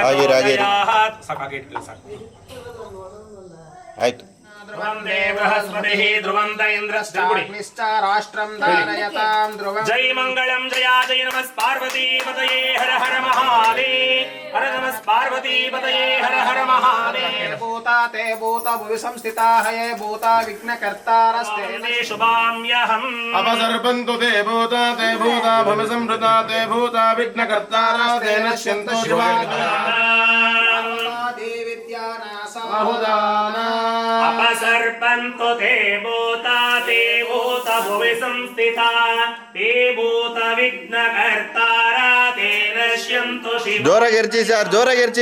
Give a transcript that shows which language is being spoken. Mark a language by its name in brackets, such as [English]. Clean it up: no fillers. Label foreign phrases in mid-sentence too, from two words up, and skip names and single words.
[Kannada] ಆಯ್ತು. [Sanskrit] ಧ್ರುವಂ ದೇವಹಸ್ಪತಿಃ ಧ್ರುವಂ ಇಂದ್ರಶ್ಚಾಗ್ನಿಶ್ಚ ರಾಷ್ಟ್ರಂ ಧಾರಯತಾಂ ಧ್ರುವಂ. ಜೈ ಮಂಗಳಂ ಜಯಾ ಜೈ ನಮಃ ಪಾರ್ವತಿ ಪತಯೇ ಹರ ಹರ ಮಹಾದೇವ. ಹರ ನಮಃ ಪಾರ್ವತಿ ಪತಯೇ ಹರ ಹರ ಮಹಾದೇವ. ಭೂತಾ ತೇ ಭೂತ ಭುವಿ ಸಂಸ್ಥಿತಾ ಹಯೇ ಭೂತ ವಿಘ್ನಕರ್ತಾರಸ್ತೆ ಶುಭಾಮ್ಯಹಂ अपसर्पन्तु ते भूता भूमि संवृता ते भूता विघ्नकर्तारा ते नश्यन्तु शिवाय अपसर्पन्तु ते भूत भुवि संस्थिता ते भूत विघ्नकर्तारा ते नश्यन्तु शिवाय. [Kannada] ಜೋರಾಗಿರ್ಚಿ ಸರ್, ಜೋರಾಗಿರ್ಚಿ.